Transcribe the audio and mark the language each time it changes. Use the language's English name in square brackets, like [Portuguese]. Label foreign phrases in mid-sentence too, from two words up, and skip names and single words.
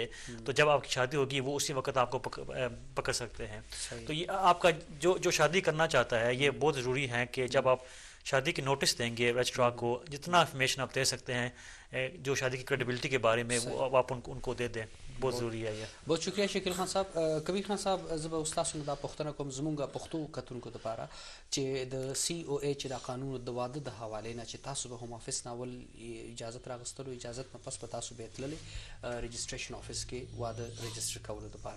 [Urdu] تو جب آپ کی شادی ہوگی وہ اسی وقت آپ کو پکڑ سکتے ہیں. تو یہ آپ کا جو شادی کرنا چاہتا ہے، یہ بہت ضروری ہے کہ جب آپ شادی کی نوٹس دیں گے رجسٹرار کو، جتنا انفارمیشن آپ دے سکتے ہیں جو شادی کی کریڈیبلٹی کے بارے میں، وہ آپ ان کو دے دیں. بہت ضروری ہے یہ. بہت شکریہ شکیل خان صاحب. [Pashto] کبیر خان صاحب، زه به ستاسو نه دا پوښتنه کوم زموږ پښتو کتونکو دپاره چې د COA چې دا قانون د واده د حوالې نه چې تاسو به هم آفس نه اول اجازت راغستلو، اجازت نه پس به تاسو به تللی رجسټریشن آفس کې واده رجسټر کولو دپاره.